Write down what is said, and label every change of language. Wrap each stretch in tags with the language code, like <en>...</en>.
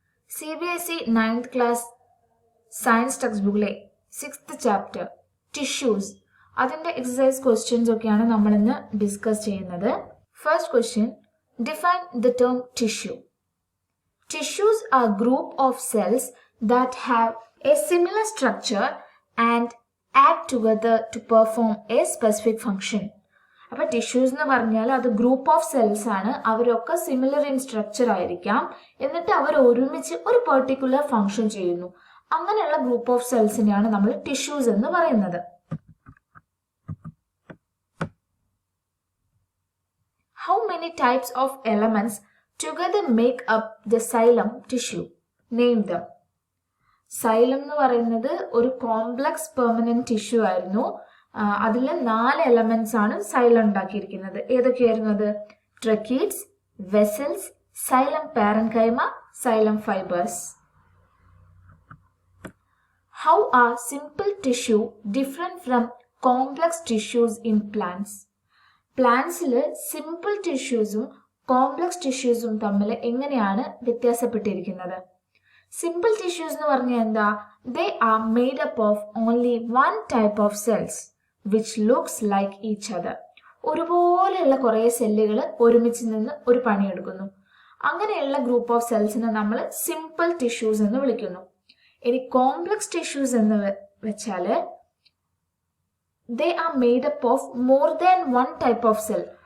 <ml>CBSE 9th class science textbookലെ 6th chapter tissues അതിന്റെ exercise questions ഒക്കെയാണ് നമ്മൾ ഇന്ന് ഡിസ്കസ് ചെയ്യുന്നത്.</ml> <en>First question, define the term tissue. Tissues are a group of cells that have a similar structure and act together to perform a specific function.</en> <ml>അപ്പോൾ tissues എന്ന് പറഞ്ഞാൽ അത് group of cells ആണ്. അവരൊക്കെ സിമിലർ ഇൻ സ്ട്രക്ചർ ആയിരിക്കാം, എന്നിട്ട് അവർ ഒരുമിച്ച് ഒരു പെർട്ടിക്കുലർ ഫംഗ്ഷൻ ചെയ്യുന്നു. അങ്ങനെയുള്ള ഗ്രൂപ്പ് ഓഫ് സെൽസിനെയാണ് നമ്മൾ ടിഷ്യൂസ് എന്ന് പറയുന്നത്.</ml> <en>How many types of elements together make up the xylem tissue? Name them.</en> <ml>Xylem എന്ന് പറയുന്നത് ഒരു കോംപ്ലക്സ് പെർമനന്റ് ടിഷ്യൂ ആയിരുന്നു. അതിൽ 4 എലമെന്റ്സ് ആണ് സൈലം ഉണ്ടാക്കിയിരിക്കുന്നത്. ഏതൊക്കെയായിരുന്നു അത്?</ml> <en>Tracheids, vessels, xylem parenchyma, xylem fibres. How are simple tissue different from complex tissues in plants?</en> <ml>പ്ലാന്റ്സിൽ simple ടിഷ്യൂസും complex ടിഷ്യൂസും തമ്മിൽ എങ്ങനെയാണ് വ്യത്യാസപ്പെട്ടിരിക്കുന്നത്? സിമ്പിൾ ടിഷ്യൂസ് എന്ന് പറഞ്ഞാൽ എന്താ?</ml> <en>They are made up of only one type of cells which looks like each other.</en> <ml>ഒരുപോലെയുള്ള കുറേ സെല്ലുകൾ ഒരുമിച്ച് നിന്ന് ഒരു പണിയെടുക്കുന്നു. അങ്ങനെയുള്ള ഗ്രൂപ്പ് ഓഫ് സെൽസിനെ നമ്മൾ സിമ്പിൾ ടിഷ്യൂസ് എന്ന് വിളിക്കുന്നു. ഇനി കോംപ്ലക്സ് ടിഷ്യൂസ് എന്ന് വെച്ചാൽ</ml> <en>they are made up of more than one type of cell.</en>